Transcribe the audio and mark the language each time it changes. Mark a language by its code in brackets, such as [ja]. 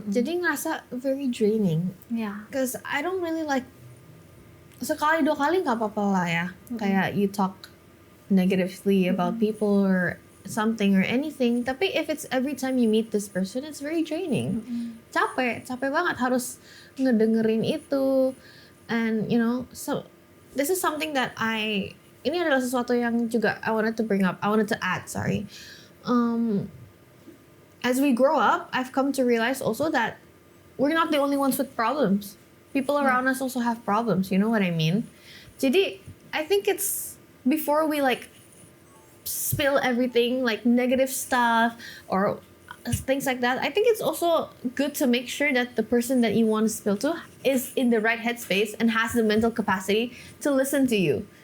[id] Jadi ngerasa [en] very draining. Yeah. Cause I don't really like, [id] sekali dua kali nggak apa-apa lah ya. Kayak [en] you talk negatively about people or something or anything. [id] Tapi [en] if it's every time you meet this person, it's very draining. [id] Capek banget harus ngedengerin itu. [en] And you know, so this is something that [id] ini adalah sesuatu yang juga [en] I wanted to add, sorry. As we grow up, I've come to realize also that we're not the only ones with problems. People around us also have problems, you know what I mean? [id] Jadi, [en] I think it's before we like spill everything, like negative stuff or things like that, I think it's also good to make sure that the person that you want to spill to is in the right headspace and has the mental capacity to listen to you.